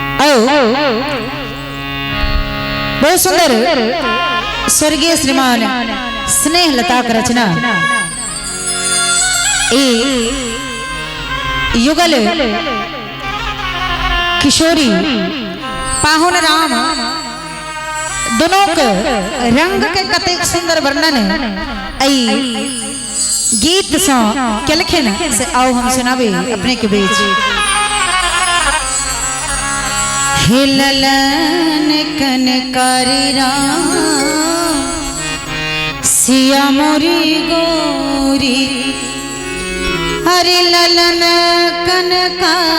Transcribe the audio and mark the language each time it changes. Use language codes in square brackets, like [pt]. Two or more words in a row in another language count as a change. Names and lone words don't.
[mai] बहुत सुंदर स्वर्गीय श्रीमान स्नेह लता का रचना युगल किशोरी पाहुन राम दोनों के रंग के कतेक सुंदर वर्णन गीत से केलखिन से आओ हम सुनावे अपने के बीच। हिललन कनकारी राम सिया मोरी गोरी हरि ललन कनकारी